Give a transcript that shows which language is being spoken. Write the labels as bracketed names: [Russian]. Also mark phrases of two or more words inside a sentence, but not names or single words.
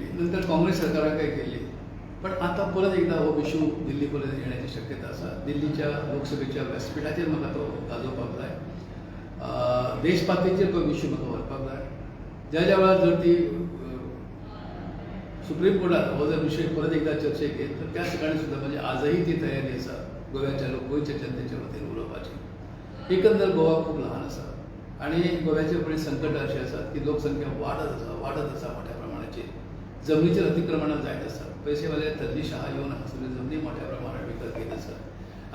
[Konkani] नंतर काँग्रेस सरकाराकय केली. पण आता परत एकदा हो इशू दिल्ली पर्यंत येण्याची शक्यता आसा. दिल्लीच्या लोकसभेच्या व्यासपीठाचेर म्हाका तो गाजोवपाक जाय. देशपातळीचेर तो इशू म्हाका व्हरपाक जाय. ज्या वेळार जर ती सुप्रीम कोर्टात हो जर विशय परत एकदा चर्चेक येत तर त्या ठिकाणी सुद्धा म्हणजे आजही ती तयारी आसा गोव्याच्या गोंयच्या जनतेच्या वतीन उलोवपाची. एकंदर गोवा खूप लहान आसा आणि गोव्याचे फुडें संकटां अशी आसात की लोकसंख्या वाडत आसा मोठ्या प्रमाणाची. जमनीचेर अतिक्रमणां जायत आसात. पैसेवाले तज्ञशाह येवन हांगासरल्यो जमनी मोठ्या प्रमाणात विकत घेत आसात.